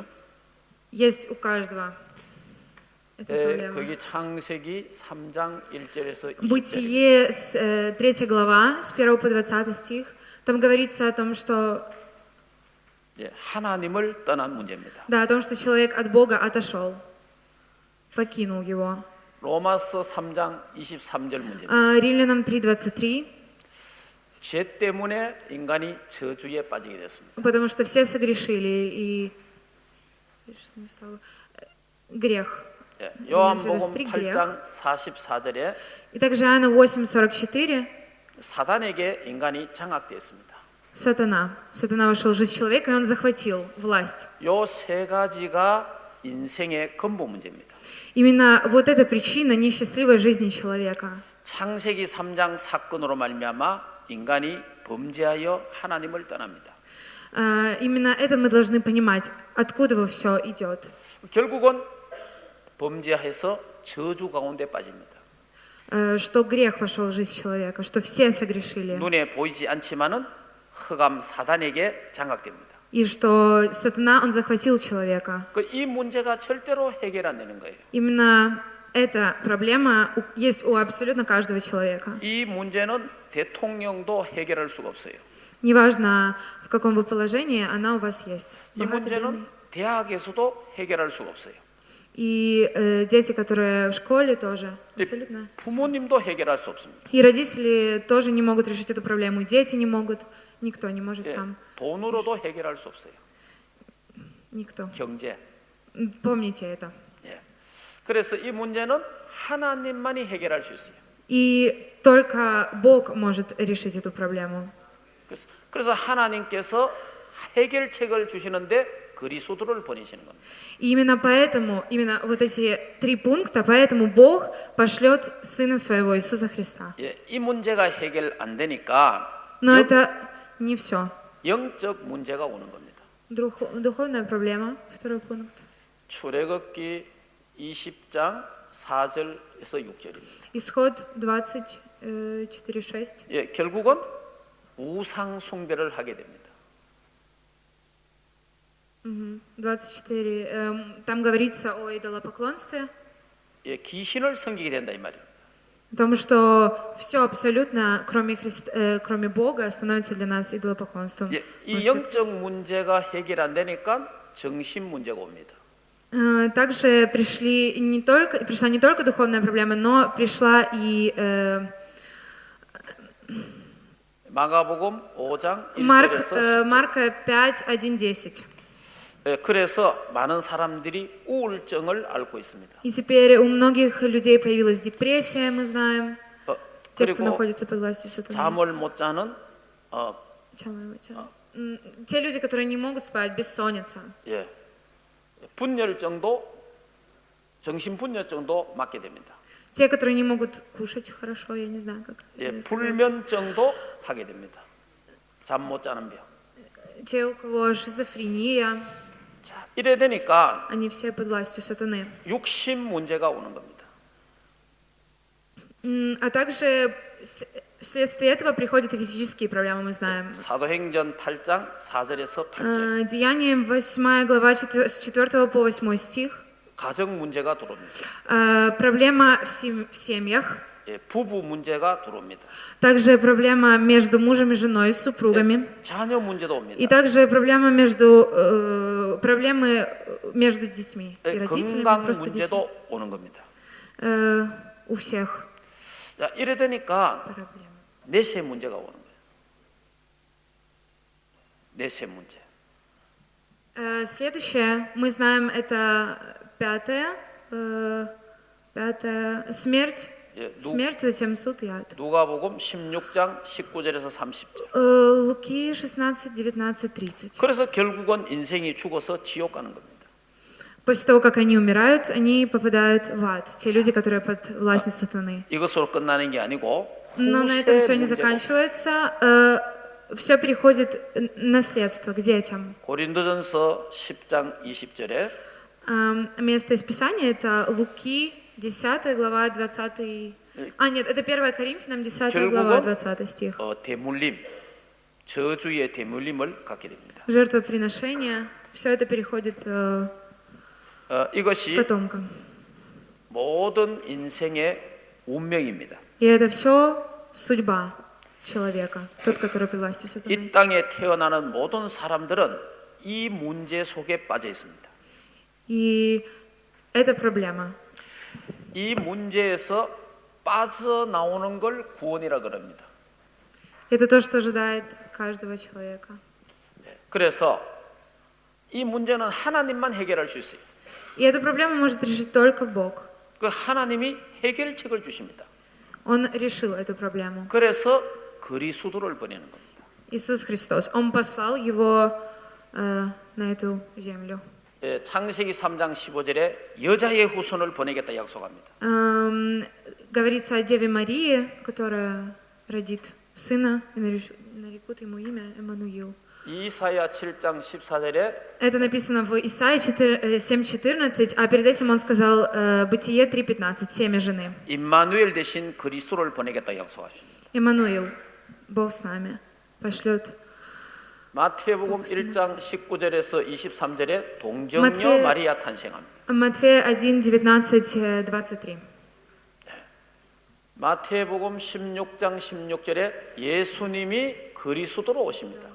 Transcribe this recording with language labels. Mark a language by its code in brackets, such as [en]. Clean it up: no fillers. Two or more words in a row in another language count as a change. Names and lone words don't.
[ru] Есть у каждого эта проблема. [ko] 거기 창세기 3장 1절에서 20절. [ru] Бытие, 3 глава, с 1 по 20 стих, там говорится о том, что, [ko] 예, 하나님을 떠난 문제입니다. [ru] да, о том, что человек от Бога отошел, покинул его. [ko] 로마서 3장 23절 문제입니다. [ru] Римлянам 3:23, [ko] 죄 때문에 인간이 저주에 빠지게 됐습니다. [ru] потому что все согрешили, и грех. [ko] 예, 요한복음 [ru] 23 грех. [ko] 8장 44절에 [ru] И также Иоанна 8:44, [ko] 사단에게 인간이 장악되었습니다. [ru] Сатана вошел в жизнь человека, и он захватил власть. [ko] 요 세 가지가 인생의 근본 문제입니다. [ru] Именно вот эта причина несчастливой жизни человека. [ko] 창세기 3장 사건으로 말미암아 인간이 범죄하여 하나님을 떠납니다. [ru] Именно это мы должны понимать, откуда все идет. [ko] 결국은 범죄해서 저주 가운데 빠집니다. [ru] Что грех вошел в жизнь человека, что все согрешили. [ko] 눈에 보이지 않지만은 흑암 사단에게 장악됩니다. [ru] И что сатана, он захватил человека. [ko] 이 문제가 절대로 해결 안 되는 거예요. [ru] Именно эта проблема есть у абсолютно каждого человека. [ko] 이 문제는 대통령도 해결할 수가 없어요. [ru] Неважно, в каком вы положении, она у вас есть. [ko] 이 문제는 대학에서도 해결할 수가 없어요. [ru] И дети, которые в школе, тоже. Абсолютно. [ko] 부모님도 해결할 수 없습니다. [ru] И родители тоже не могут решить эту проблему, и дети не могут, никто не может [ko] 예, [ru] сам. [ko] 돈으로도 해결할 수 없어요. [ru] Никто. [ko] 경제. [ru] Помните это. [ko] 예. 그래서 이 문제는 하나님만이 해결할 수 있어요. [ru] И только Бог может решить эту проблему. [ko] 그래서 하나님께서 해결책을 주시는데 그리스도를 보내시는 겁니다. [ru] И именно поэтому, именно вот эти 3 пункта, поэтому Бог пошлет Сына Своего, Иисуса Христа. [ko] 예, 이 문제가 해결 안 되니까 [ru] Но это не все. [ko] 영적 문제가 오는 겁니다. [ru] Духовная проблема, 2 пункт. [ko] 출애굽기 20장 4절에서 6절입니다. [ru] Исход 24:6. [ko] 예, 결국은 우상 숭배를 하게 됩니다. [ru] 24. Там говорится о идолопоклонстве, [ko] 예, 귀신을 섬기게 된다 이 말이에요. [ru] о том, что все абсолютно, кроме Бога, становится для нас идолопоклонством. [ko] 예, 이 영적 문제가 해결 안 되니까 정신 문제가 옵니다. [ru] Также пришла не только духовная проблема, но пришла и [ko] 마가복음 5장 1절에서 10절. [ru] Марка 5:1-10. [ko] 그래서 많은 사람들이 우울증을 앓고 있습니다. [ru] И теперь у многих людей появилась депрессия, мы знаем, те, кто [ko] 그리고 [ru] находится под властью сатаны. [ko] 잠을 못 자는 [ru] Те люди, которые не могут спать, бессонница. [ko] 예, 분열증도 정신분열증도 맞게 됩니다. [ru] Те, которые не могут кушать хорошо, я не знаю, как [ko] 예, [ru] это сказать. [ko] 불면증도 하게 됩니다. 잠 못 자는 병. [ru] Те, у кого шизофрения, [ko] 자, 이래 되니까 [ru] они все под властью сатаны. [ko] 육신 문제가 오는 겁니다. [ru] А также вследствие этого приходят и физические проблемы, мы знаем. [ko] 사도행전 8장 4절에서 8절. [ru] Деяние 8 глава с 4 по 8 стих. [ko] 가정 문제가 들어옵니다. [ru] Проблема в семьях. [ko] 예, 부부 문제가 들어옵니다. [ru] Также проблема между мужем и женой, с супругами. [ko] 자녀 문제도 옵니다. [ru] И также проблемы между детьми и [ko] 예, [ru] родителями, [ko] 건강 [ru] просто детьми. [ko] 문제도 오는 겁니다. [ru] У всех [ko] 자, 이래 되니까 [ru] проблемы. [ko] 내세 문제가 오는 거예요. 내세 문제. [ru] Следующее, мы знаем, это пятое, смерть. [ko] 예, [ru] Смерть, затем суд и ад. [ko] 누가복음 16장 19절에서 30절. [ru] Луки 16, 19, 30. [ko] 그래서 결국은 인생이 죽어서 지옥 가는 겁니다. [ru] После того, как они умирают, они попадают в ад. Те люди, которые под властью сатаны. [ko] 이것으로 끝나는 게 아니고 [ru] Но на этом все не [ko] 후세 문제가 [ru] заканчивается. Все переходит наследство к детям. [ko] 고린도전서 10장 20절에 [ru] Место из Писания это Луки, 10 глава, 20. Нет, это 1 Коринфянам, 10 глава, 20 стих. [ko] 대물림, 저주의 대물림을 갖게 됩니다. [ru] Жертвоприношение. Все это переходит [ko] 이것이 [ru] потомкам. [ko] 모든 인생의 운명입니다. [ru] И это все судьба человека, тот, который под властью сатаны. [ko] 이 땅에 태어나는 모든 사람들은 이 문제 속에 빠져 있습니다. [ru] И это проблема. [ko] 이 문제에서 빠져나오는 걸 구원이라 그럽니다. [ru] Это то, что ожидает каждого человека. [ko] 그래서 이 문제는 하나님만 해결할 수 있어요. [ru] И эту проблему может решить только Бог. [ko] 그 하나님이 해결책을 주십니다. [ru] Он решил эту проблему. [ko] 그래서 그리스도를 보내는 겁니다. [ru] Иисус Христос. Он послал его на эту землю. [ko] 예, 창세기 3장 15절에 여자의 후손을 보내겠다 약속합니다. [ru] Говорится о Деве Марии, которая родит сына, и нарекут ему имя Эммануил. [ko] 이사야 7장 14절에 [ru] Это написано в Исаии 7:14, а перед этим он сказал Бытие 3:15, семя жены. [ko] 임마누엘 대신 그리스도를 보내겠다 약속하십니다. [ru] Эммануил, Бог с нами, пошлет. [ko] 마태복음 1장 19절에서 23절에 동정녀 마태- 마리아 탄생합니다. [ru] Матфея 1:19, 23. [ko] 마태복음 16장 16절에 예수님이 그리스도로 오십니다.